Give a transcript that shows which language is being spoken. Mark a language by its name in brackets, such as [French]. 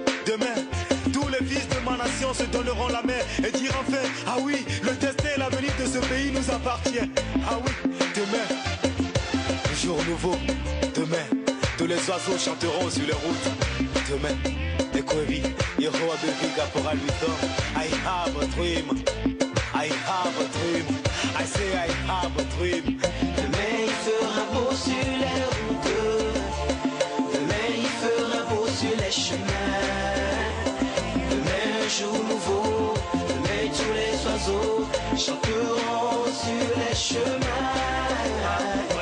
[French] Demain, tous les fils de ma nation se donneront la main et diront enfin, ah oui, le destin et l'avenir de ce pays nous appartient. Ah oui, demain, jour nouveau, demain, tous les oiseaux chanteront sur les routes. Demain, Ekwevi, Yero Abevi, Caporal Wisdom. [English] I have a dream, I have a dream, I say I have a dream. [French] Demain, il fera beau sur les routes. Demain, il fera beau sur les chemins. Demain, jour nouveau. Demain, tous les oiseaux chanteront sur les chemins.